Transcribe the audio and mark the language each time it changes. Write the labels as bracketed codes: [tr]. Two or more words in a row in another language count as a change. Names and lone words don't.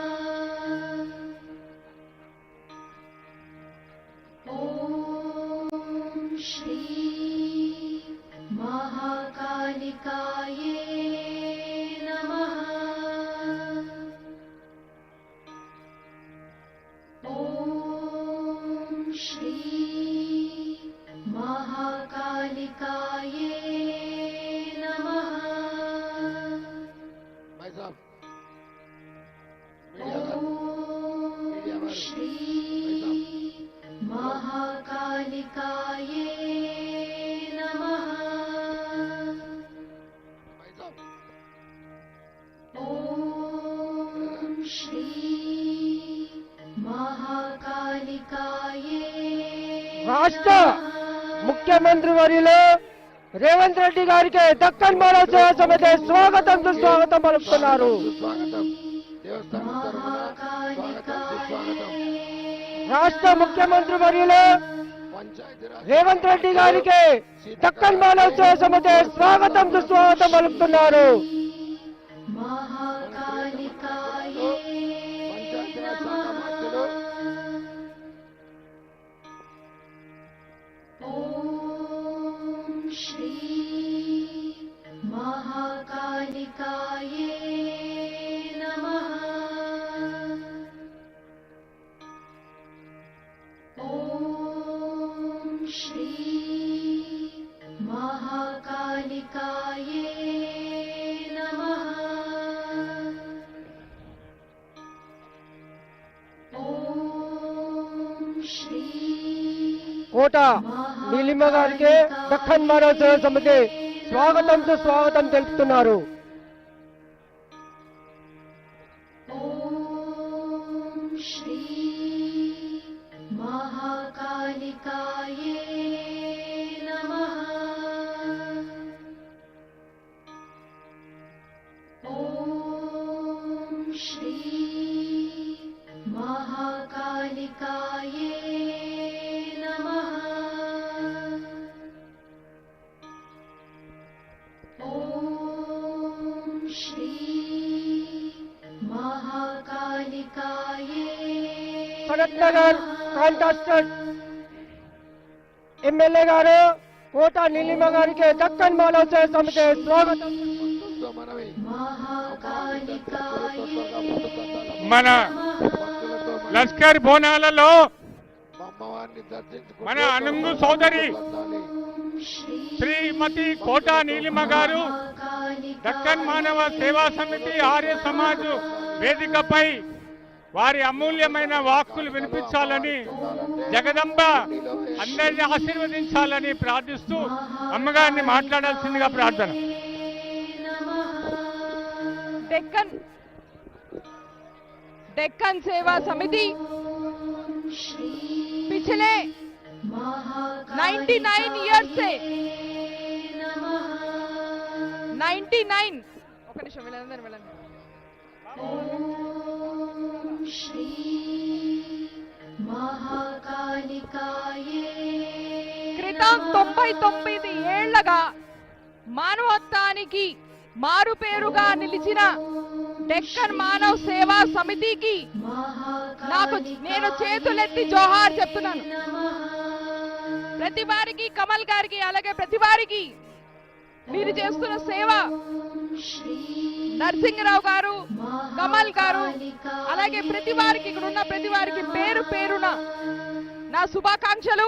[sa] ओम श्री महाकालिकाये नमः. ओम श्री महाकालिकाये नमः. [hi] भाई साहब [sa] ओम श्री महाकालिकाये नमः. [hi] भाई साहब [sa] ओम श्री महाकालिकाये [te] రాష్ట్ర ముఖ్యమంత్రి వర్యులు రేవంత్ రెడ్డి గారికి దక్కన్ మానవ సేవా సమితి స్వాగతం సుస్వాగతం పలుకుతున్నారు. సుస్వాగతం. దేవస్థానం తరఫున స్వాగతం సుస్వాగతం. రాష్ట్ర ముఖ్యమంత్రి వర్యులు పంచాయతీరాజ్ రేవంత్ రెడ్డి గారికి దక్కన్ మానవ సేవా సమితి స్వాగతం సుస్వాగతం పలుకుతున్నారు. [sa] महाकालिकाये [te] పంచాయతీరాజ్ శాఖ [sa] नमः. [te] మంత్రులు [sa] ओम श्री महाकालिकाये नमः. ओम श्री महाकालिकाये नमः. ओम श्री [te] కోట నీలిమ గారికి దక్కన్ మానవ సేవా సమితి స్వాగతం సుస్వాగతం తెలుపుతున్నారు. [sa] ओम श्री महाकालिकाये नमः ॐ श्री महाकालिकाये नमः ॐ श्री महाकालिकाये [te] భరత్ నగర్ [en] contested MLA [te] గారు కోట నీలిమ గారికి దక్కన్ మానవ సేవ సమితి స్వాగతం. భక్తులతో మనవి [sa] महाकालिकाये [te] మన భక్తులతో మనవి. లష్కర్ బోనాలలో అమ్మవారిని దర్శించుకుంటూ మన అనుంగు సోదరి పొందాలి. శ్రీమతి కోట నీలిమ గారు దక్కన్ మానవ సేవా సమితి ఆర్య సమాజ్ వేదికపై వారి అమూల్యమైన వాక్కులు వినిపించాలని జగదంబ అందరిని ఆశీర్వదించాలని ప్రార్థిస్తూ అమ్మగారిని మాట్లాడాల్సిందిగా ప్రార్థన. [hi] डेक्कन सेवा समिति पिछले 99 ईयर से 99 [te] ఒక నిమిషం వెళ్ళండి [sa] ॐ श्री महाकालिकाये [te] క్రితం 99 ఏళ్లగా మానవత్వానికి మారు పేరుగా నిలిచిన డెక్కన్ మానవ్ సేవా సమితికి నాకు నేను చేతులెత్తి జోహార్ చెప్తున్నాను. ప్రతి వారికి కమల్ గారికి అలాగే ప్రతి వారికి మీరు చేస్తున్న సేవ నరసింహరావు గారు కమల్ గారు అలాగే ప్రతి వారికి ఇక్కడ ఉన్న ప్రతి వారికి పేరు పేరున నా శుభాకాంక్షలు.